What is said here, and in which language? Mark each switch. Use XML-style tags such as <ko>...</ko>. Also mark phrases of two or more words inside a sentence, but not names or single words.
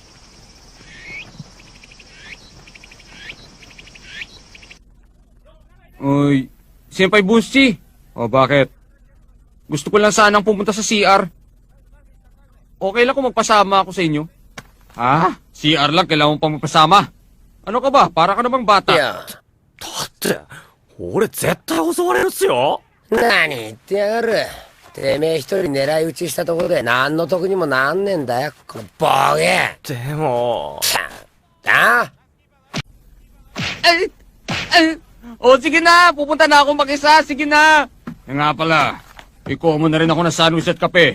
<tl>Uy, Senpai Bunshi. O bakit? Gusto ko lang sanang pumunta sa CR. okay lang kung magpasama ako sa inyo. Ha? CR lang, kailangan mo pang magpasama. Ano ka ba? Para ka namang bata.</tl> <ja>って俺絶対襲われるっすよ。何言ってやがる。てめえ一人狙い撃ちしたところで何の得にもなんねえんだよ、このボケ。でもああ</ja> <tl>O, sige na. Pupunta na ako mag-isa. Sige na. Nga pala. Ikaw mo na rin ako ng sandwich at kape.</tl>